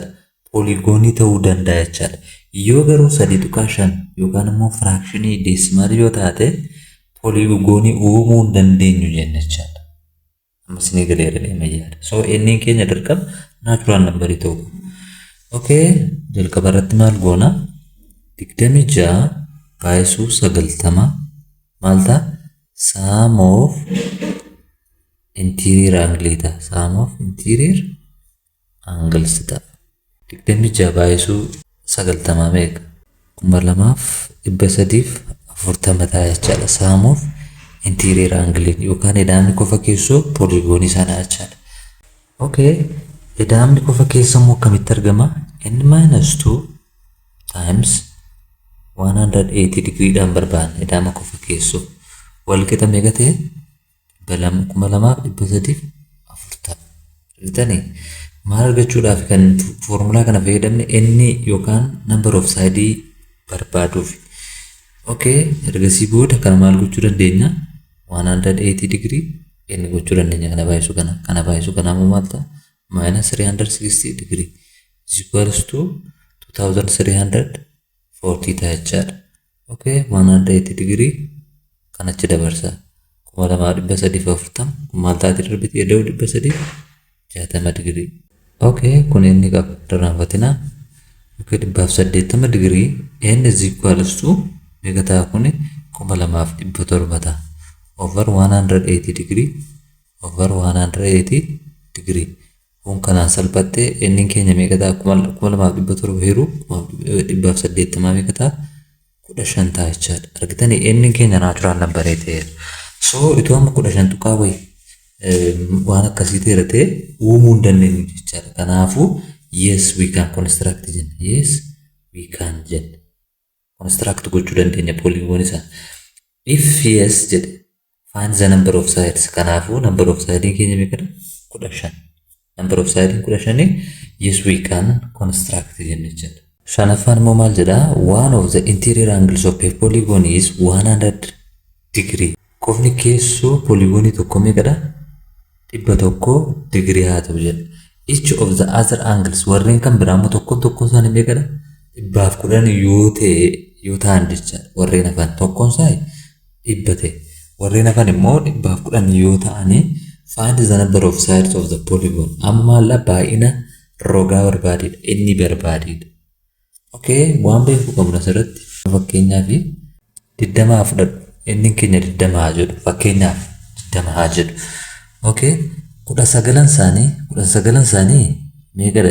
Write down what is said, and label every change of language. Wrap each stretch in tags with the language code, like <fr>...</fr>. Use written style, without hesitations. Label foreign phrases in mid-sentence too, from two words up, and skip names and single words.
<om>Pooligoonii ta'uu danda'a jechaadha. Yoo garuu 3.5 yookaan immoo firaakshinii deesimaal yoo taate pooligoonii uumuu hin dandeenyu jenna jechaadha. Ammas ni galeera deema yaada. So inni keenya dirqama naachuraan nambarii ta'uu qaba. Okay, jalqaba irratti maal goona? 26 baay'isuu 90 maal ta'a?</om> <en>Sum of interior angle ta'a. Sum of interior angles ta'a.</en> <om>26 baay'isuu 90 meeqa? 2340 ta'a jechaadha.</om> <en>Sum of interior angle</en> <om>yookaan edaamni qofa keessoo pooligoonii sanaa jechaadha. Okay, edaamni qofa keessa immoo akkamitti argama?</om> <en>N minus 2 times 180 degreedhaan barbaanna edaama qofa keessoo.</en> <om>Wal qixa meeqa ta'e? 2340. Argitanii? Maal argachuudhaaf kan foormulaa kana fayyadamne inni yookaan</om> <en>number of side</en> <om>barbaaduuf. Okay, ergasii booda kana maal gochuu dandeenya? 180 degree inni gochuu dandeenya kana baay'isuu kana ammoo maal ta'a?</om> <en>Minus 360 degree is equals to 2340</en> <om>ta'a jechaadha. Okay, 180 degree kanachi dabarsa. 2340 maal taati darbiti eda'u 360 degree. Okay, kun inni qaba daraafatina. Okay, 180</om> <en>degree n is equals to</en> <om>meeqa ta'a kuni? 2700 ta'a.</om> <en>Over 180 degree over 180 degree.</en> <om>Kun kanaan salphattee inni keenya meeqa ta'a? 2700 heeruu 180 meeqa ta'a? 15 ta'a jechaadha. Argitanii inni keenya naachuraan nambaree ta'eera. So itoo amma 15 tuqaa wayi waan akkasii ta'eera ta'e uumuu hin dandeenyu jechaadha.</om> <en>Kanaafuu yes we can construct jenna. Yes we can jenna. Construct gochuu dandeenya pooligoonii isaa. If yes jedhe find the number of sides.</en> <om>Kanaafuu</om> <en>number of sides</en> <om>keenya meeqadha? 15.</om> <en>Number of sides 15 yes we can construct</en> <om>jenna jechaadha. Shanaffaan immoo maal jedha?</om> <en>One of the interior angles of a polygon is 100 degree.</en> <om>Qofni keessoo pooligoonii tokko meeqadha? 100 degree haa ta'u jedha.</om> <en>Each of the other angles</en> <om>warreen kan biraa immoo tokko isaanii meeqadha? 110 yoo ta'an jechaadha. Warreen hafan tokkoon isaa 100 ta'e. Warreen hafan immoo 110 yoo ta'anii</om> <en>find the number of sides of the polygon.</en> <om>Amma baay'ina rogaa barbaadedha. Inni barbaadedha. Okay, waan beekuu qabnu asirratti fakkeenyaaf 20 fudhadhu. Inni keenya 20 haa jedhu. Fakkeenyaaf 20 haa jedhu. Okay, 19 isaanii meeqadha?</om>